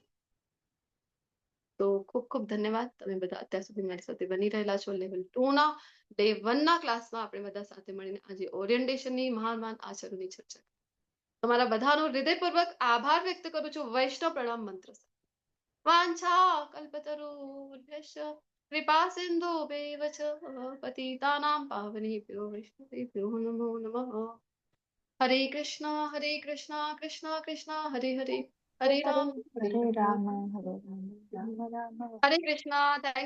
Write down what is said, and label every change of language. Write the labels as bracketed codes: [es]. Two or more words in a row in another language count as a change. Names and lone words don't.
[gu] તો ખૂબ ખૂબ ધન્યવાદ. તમે બધા અત્યાર સુધી મારી સાથે બની રહેલા છો. લેવલ 2 ના ડે 1 ના ક્લાસમાં આપણે બધા સાથે મળીને આજે ઓરિએન્ટેશનની મહાન આચાર્યોની ચર્ચા. તમારા બધાનો હૃદયપૂર્વક આભાર વ્યક્ત કરું છું વૈષ્ણવ પ્રણામ મંત્ર સાથે. [sa] વાંછા કલ્પતરુભ્યશ્ચ કૃપા સિંધુભ્યૈવ ચ પતિતાનાં પાવનેભ્યો વૈષ્ણવેભ્યો નમો નમઃ. હરે કૃષ્ણ કૃષ્ણ કૃષ્ણ હરે હરે, હરે રામ હરે રામ હરે રામ રામ રામ [en] હરે કૃષ્ણ. thank you.